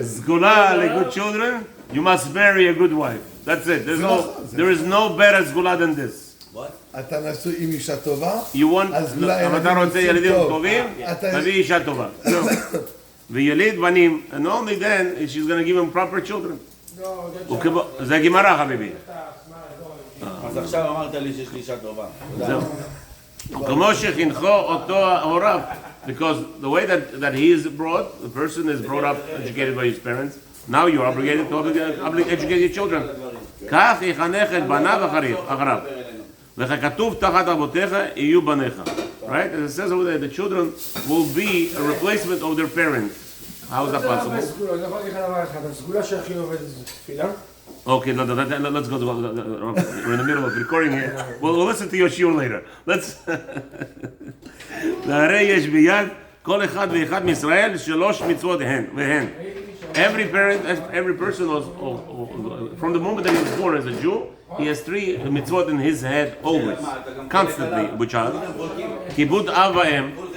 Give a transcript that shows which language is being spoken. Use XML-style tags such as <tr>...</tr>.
<en>Zgula le good children, you must marry a good wife. That's it. There is no better Zgula than this.</en> <he>אתה נשוי עם אישה טובה,</he> <en>You want,</en> <he>אז אולי אם אתה רוצה ילדים טובים, אתה- תביא אישה טובה. זהו. ויליד בנים,</he> <en>and only then she's going to give him proper children.</en> <he>זה גמרא חביבי. אז עכשיו אמרת לי שיש לי אישה טובה. זהו. כמו שחינכו אותו הוריו.</he> <en>Because the way that he is brought, the person is brought up, educated by his parents, now you're obligated to educate your children.</en> <he>כך יחנך את בניו אחריו. וככתוב תחת אבותיך יהיו בניך.</he> <en>Right? As it says over there, the children will be a replacement of their parents. How is that possible?</en> <he>הסגולה שהכי עובדת זה תפילה.</he> <en>Okay, let's go. We're in the middle of recording here. We'll listen to your shiur later. Let's.</en> <he>והרי יש ביד כל אחד ואחד מישראל שלוש מצוות והן.</he> <en>Every person was, from the moment that he was born as a Jew, he has three mitzvot in his head always, constantly, which are</en> <he>כיבוד אב ואם.</he>